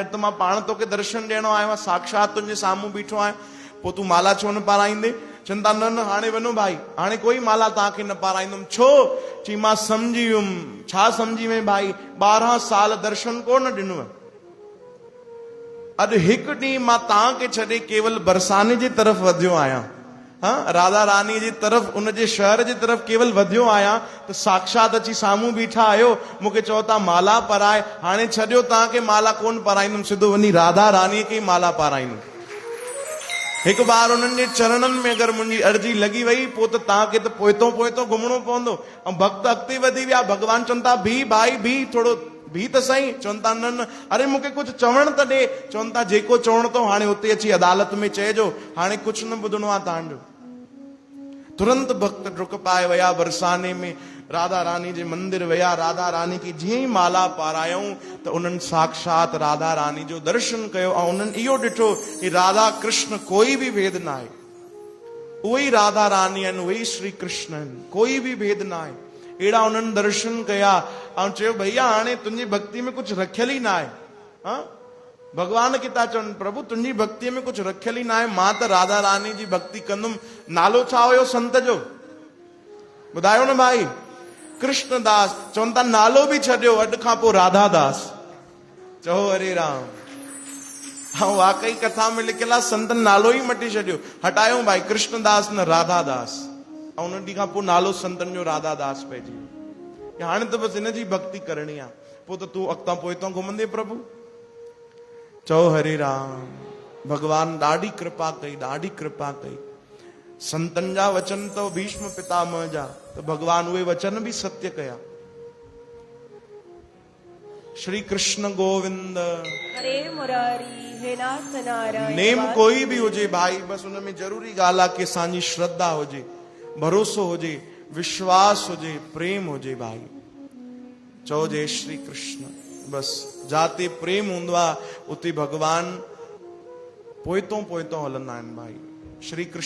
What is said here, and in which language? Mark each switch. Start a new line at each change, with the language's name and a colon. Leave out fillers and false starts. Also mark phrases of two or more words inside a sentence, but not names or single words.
Sindhi: अॼु त मां पाण तोखे दर्शन ॾियणो आयो आहियां, साक्षात तुंहिंजे साम्हूं बीठो आहियां, पोइ तूं माला छो न पाराईंदे? चवनि था न न हाणे वञो भाई, हाणे कोई माला तव्हांखे न पाराईंदुमि। छो? चई मां सम्झी वियुमि। छा सम्झी वई भाई? 12 साल दर्शन कोन ॾिनो, अॼु हिकु ॾींहुं मां तव्हांखे छॾे केवल बरसाने जे तरफ़ वधियो आहियां, हाँ राधा रानी जी तरफ़, उनजे शहर जी तरफ़ केवल वधियो आहियां, त साक्षात अची साम्हूं बीठा आहियो, मूंखे चओ था माला पाराए। हाणे छॾियो तव्हांखे माला कोन पाराईंदुमि, सिधो वञी राधा रानीअ खे माला पाराईंदुमि। हिकु बार उन्हनि जे चरणनि में अगरि मुंहिंजी अर्जी लॻी वई, पोइ त तव्हांखे त पोइतो पोइतो घुमणो पवंदो। ऐं भक्त अॻिते वधी विया। भगवान चवनि था भी भाई भी, थोरो भी त सही। चवनि था न न, अरे मूंखे कुझु चवण त ॾे। चवनि था जेको चवणो अथव हाणे उते अची अदालत में चइजो, हाणे कुझु न ॿुधणो आहे तव्हांजो। तुरंत भक्त डुक पाए विया बरसाने में, राधा रानी जे मंदिर विया। राधा रानी की जीअं ई माला पारायूं त उन्हनि साक्षात राधा रानी जो दर्शन कयो, ऐं उन्हनि इहो ॾिठो कि राधा कृष्ण कोई बि भेद न आहे, उहे ई राधा रानी आहिनि, उहे ई श्री कृष्ण आहिनि, कोई बि भेद न आहे। अहिड़ा उन्हनि दर्शन कया ऐं चयो भैया हाणे तुंहिंजी भक्ति में कुझु रखियल ई न आहे। हा भगवान खे था चवनि प्रभु तुंहिंजी भक्तीअ में कुझु रखियल ई न आहे, मां त राधा रानी जी भक्ति कंदुमि। नालो छा हुयो संत जो? ॿुधायो न भाई, कृष्णदास। चवनि था नालो बि छॾियो, अॼु खां पोइ राधादास। चओ हरे राम। ऐं वाकई कथा में लिखियल आहे संतन नालो ई मटी छॾियो, हटायो भाई कृष्णदास न राधादास। ऐं उन ॾींहं खां पोइ नालो संतन जो राधादास पइजी वियो। हाणे त बसि हिन जी भक्ति करणी आहे, पोइ त तूं अॻितां पोइतां घुमंदे प्रभु। चओ हरे राम। भगवान ॾाढी कृपा कई, ॾाढी कृपा कई। संतन जा वचन तो भीष्म पितामह जा, तो भगवान उहे वचन भी सत्य कया। श्री कृष्ण गोविंद हरे मुरारी हे नाथ नारायण। नेम कोई भी हुजे भाई, बस उनमें जरूरी ॻाल्हि आहे कि असांजी श्रद्धा हुजे, भरोसो हुजे, विश्वास हुजे, प्रेम हुजे भाई। चओ जय श्री कृष्ण। बस जाते प्रेम हूंदो आहे उते भगवान पोइतों पोइतों हलंदा आहिनि भाई। श्री कृष्ण